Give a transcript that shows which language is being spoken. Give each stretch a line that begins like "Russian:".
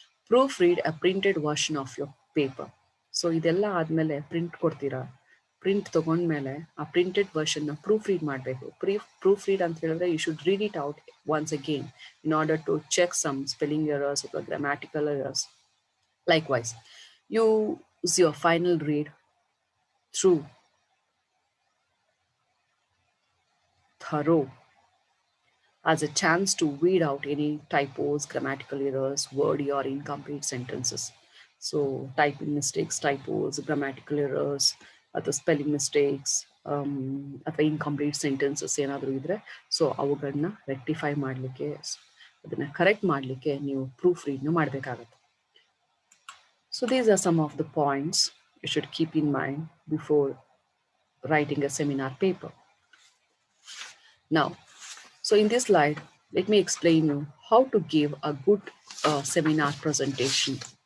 English: Proofread a printed version of your paper.
Kannada: So ಇದೆಲ್ಲ ಆದಮೇಲೆ print ಕೊಡ್ತೀರಾ, print ತೊಗೊಂಡ್ಮೇಲೆ ಆ ಪ್ರಿಂಟೆಡ್ ವರ್ಷನ್ನ ಪ್ರೂಫ್ ರೀಡ್ ಮಾಡಬೇಕು.
English: proofread
Kannada: ಅಂತ ಹೇಳಿದ್ರೆ
English: You should read it out once again in order to check some spelling errors ಅಥವಾ grammatical errors. Likewise, use your final read through thorough as a chance to weed out any typos, grammatical errors, wordy or incomplete sentences. So typing mistakes, typos, grammatical errors,
Kannada: ಅಥವಾ spelling mistakes ಅಥವಾ incomplete sentences ಏನಾದರೂ ಇದ್ದರೆ so ಅವುಗಳನ್ನ rectify ಮಾಡಲಿಕ್ಕೆ, ಅದನ್ನು correct ಮಾಡಲಿಕ್ಕೆ ನೀವು proof ರೀಡ್ನ ಮಾಡಬೇಕಾಗತ್ತೆ.
English: So these are some of the points you should keep in mind before writing a seminar paper. Now, so in this slide, let me explain you how to give a good seminar presentation.